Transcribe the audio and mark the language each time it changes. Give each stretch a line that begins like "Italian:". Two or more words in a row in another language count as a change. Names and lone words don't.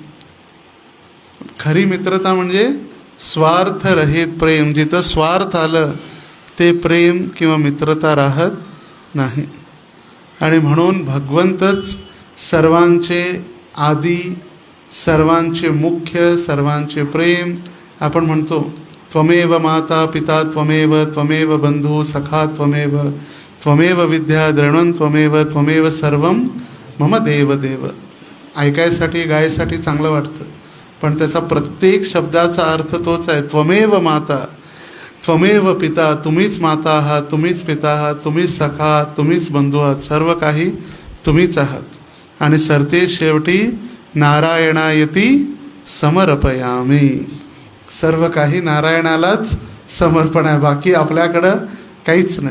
Marathi: खरी मित्रता म्हणजे स्वार्थरहित प्रेम. जिथं स्वार्थ आलं ते प्रेम किंवा मित्रता राहत नाही. आणि म्हणून भगवंतच सर्वांचे आदी, सर्वांचे मुख्य, सर्वांचे प्रेम. आपण म्हणतो
Sanskrit: त्वमेव माता पिता त्वमेव, त्वमेव बंधू सखा त्वमेव, त्वमेव विद्या द्रविणं त्वमेव, त्वमेव सर्वं मम देव देव.
Marathi: ऐकायसाठी गायसाठी चांगलं वाटतं, पण त्याचा प्रत्येक शब्दाचा अर्थ तोच आहे.
Sanskrit: त्वमेव माता, त्वमेव पिता,
Marathi: तुम्हीच माता आहात, तुम्हीच पिता आहात, तुम्हीच सखा आहात, तुम्हीच बंधू आहात, सर्व काही तुम्हीच आहात. आणि सरते शेवटी
Sanskrit: नारायणायती समर्पयामी.
Marathi: सर्व काही नारायणालाच समर्पण आहे, बाकी आपल्याकडं काहीच नाही.